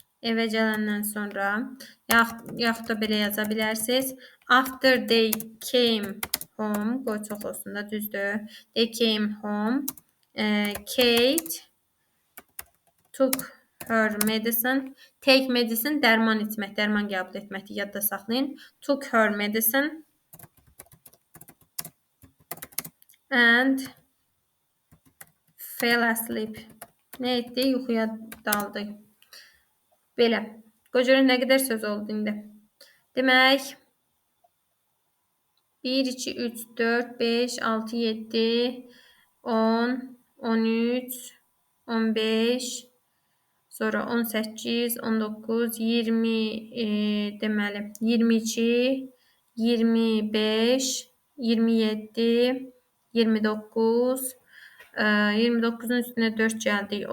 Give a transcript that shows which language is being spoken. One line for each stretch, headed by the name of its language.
Azerbaijani: evə gələndən sonra yaxud da belə yaza bilərsiniz.
English: After they came home,
Azerbaijani: qoy çox olsun da, düzdür.
English: They came home. Kate took her medicine. Take medicine
Azerbaijani: dərman içmək, dərman qəbul etməkdir, yadda saxlayın.
English: Took her medicine and fell asleep.
Azerbaijani: Nə etdi? Yuxuya daldı. Belə. Qoy görün nə qədər söz oldu indi. Demək 1, 2, 3, 4, 5, 6, 7, 10, 13, 15, sonra 18, 19, 20, deməli 22, 25, 27, 29, 29'un üstüne 4 gəldik.